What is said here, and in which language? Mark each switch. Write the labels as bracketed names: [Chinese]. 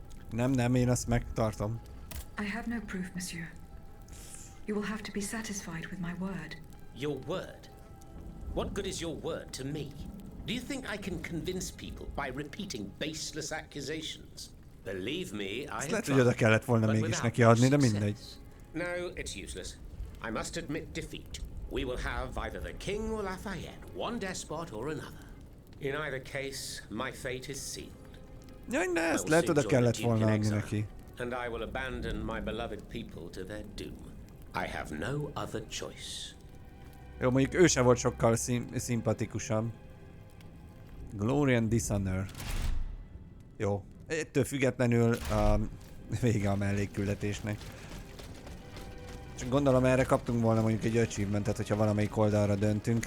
[Hungarian] Nem, én azt megtartom. [English] I have no proof, monsieur. You will have to be satisfied with my word. Your word? What good is your word to me? Do you think I can convince people by repeating baseless accusations? Believe me, I have [Hungarian] lehet, hogy oda kellett volna mégis neki adni, de mindegy. [English] No, it's useless. I must admit defeat. We will have either the king or Lafayette, one despot or another. In either case, my fate is sealed. [Hungarian] Jaj, de ezt lehet, oda kellett volna adni neki. [English] And I will abandon my beloved people to their doom. I have no other choice. [Hungarian] Jó, mondjuk ő se volt sokkal szimpatikusabb. Glory and Dishonor. Jó. Ettől függetlenül vége a mellékküldetésnek. Csak gondolom erre kaptunk volna mondjuk egy achievementet, hogyha valamelyik oldalra döntünk.